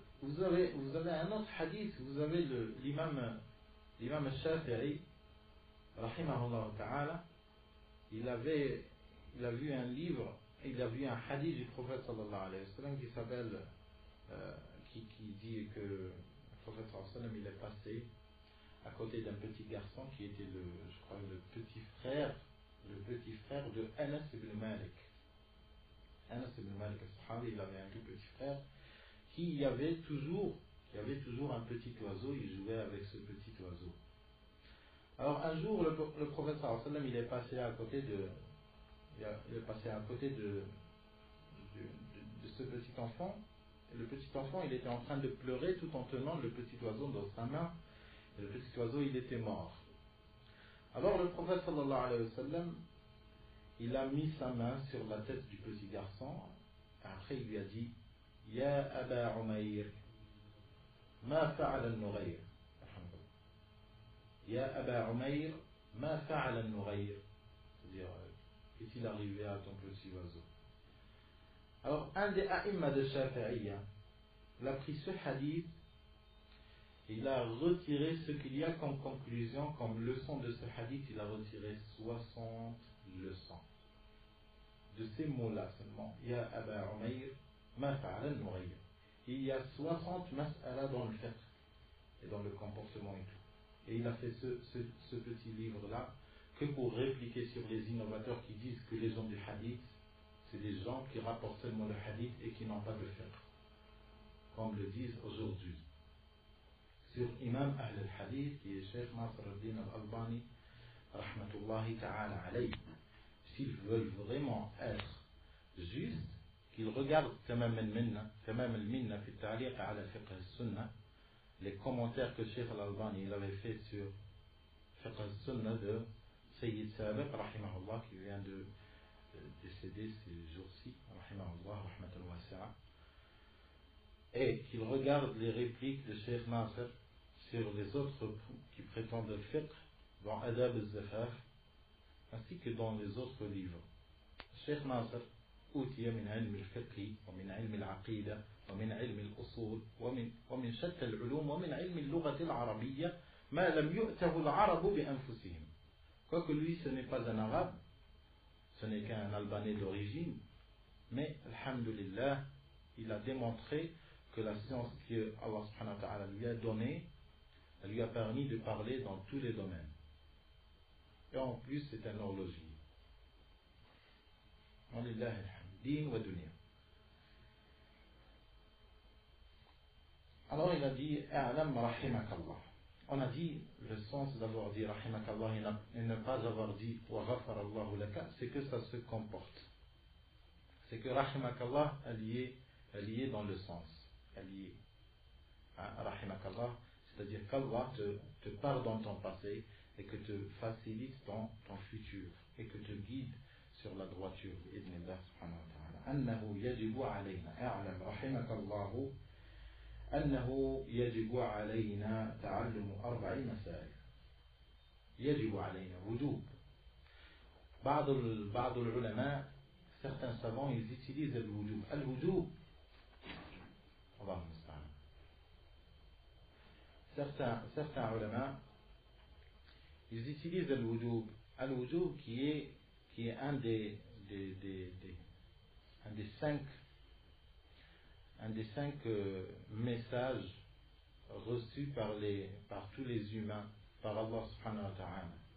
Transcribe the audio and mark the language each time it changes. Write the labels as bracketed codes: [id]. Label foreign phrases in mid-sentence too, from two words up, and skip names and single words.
[fr] Vous avez un autre hadith, vous avez l'imam al-Shafi'i, [ar] رحمه الله تعالى, [fr] il a vu un livre, il a vu un hadith du prophète [ar] صلى الله عليه وسلم [fr] qui s'appelle qui dit que le prophète [ar] صلى الله عليه وسلم [fr] il est passé à côté d'un petit garçon qui était le petit frère de Anas ibn Malik. Anas ibn Malik al-Sahabi, il avait un tout petit frère qui avait toujours un petit oiseau, il jouait avec ce petit oiseau. Alors un jour le prophète [ar] صلى الله عليه وسلم [fr] il est passé à côté il est passé à côté de ce petit enfant. Et le petit enfant, il était en train de pleurer tout en tenant le petit oiseau dans sa main. Et le petit oiseau, il était mort. Alors le prophète [ar] صلى الله عليه وسلم, [fr] il a mis sa main sur la tête du petit garçon. Et après, il lui a dit, [ar] يا أبا عمير ما فعل النغير. يا أبا عمير ما فعل النغير. [fr] C'est-à-dire, qu'est-il arrivé à ton petit oiseau? Alors, un des a'imma de Shafi'iyya, il a pris ce hadith et il a retiré ce qu'il y a comme conclusion, comme leçon de ce hadith. Il a retiré 60 leçons. De ces mots-là seulement. [ar] يا أبا عمير ما فعل النغير. [fr] Il y a 60 mas'ala dans le fiqh et dans le comportement et tout. Et il a fait ce petit livre-là que pour répliquer sur les innovateurs qui disent que les gens du hadith, c'est des gens qui rapportent seulement le hadith et qui n'ont pas de fiqh, comme le disent aujourd'hui. Sur [ar] إمام أهل الحديث, [fr] qui est Cheikh Nasr al-Din al-Albani, [ar] رحمة الله تعالى عليه, [fr] s'ils veulent vraiment être justes, qu'ils regardent tamam al-minna fi ta'liq ala fiqh al-sunnah, les commentaires que Cheikh al-Albani il avait fait sur fiqh al-sunnah de Sayyid Sabiq, rahimahullah, qui vient de décédé ces jours-ci, [ar] رحمه الله رحمة واسعة, [fr] et qu'il regarde les répliques de Cheikh Nasr sur les autres qui prétendent le fiqh dans Adab al-Zafaf ainsi que dans les autres livres. [ar] Cheikh Nasr أوتي من علم الفقه ومن علم العقيدة ومن علم الأصول ومن شتى العلوم ومن علم اللغة العربية ما لم يؤته العرب بأنفسهم. [fr] Quoique lui ce n'est pas un arabe, ce n'est qu'un Albanais d'origine, mais alhamdulillah, il a démontré que la science que Allah [ar] سبحانه وتعالى [fr] lui a donnée, elle lui a permis de parler dans tous les domaines. Et en plus, c'est un horloger. [ar] ولله الحمد دين ودنيا. [fr] Alors il a dit, [ar] اعلم رحمك الله. [fr] On a dit, le sens d'avoir dit rahimakallah et ne pas avoir dit [ar] وغفر الله لك, [fr] c'est que ça se comporte. C'est que rahimakallah, elle y est dans le sens. Elle y est. Rahimakallah, c'est-à-dire qu'Allah te pardonne ton passé et que te facilite ton futur et que te guide sur la droiture. [ar] بإذن الله سبحانه وتعالى. أنه يجب علينا اعلم رحمك الله. أنه يجب علينا تعلم 4 مسائل. يجب علينا وجوب. بعض العلماء, [fr] certains savants, ils utilisent الوجوب. [ar] الوجوب, الله المستعان. [fr] Certains ulama, ils utilisent الوجوب. الوجوب qui est un des 5 messages reçus par tous les humains, par Allah [ar] سبحانه وتعالى.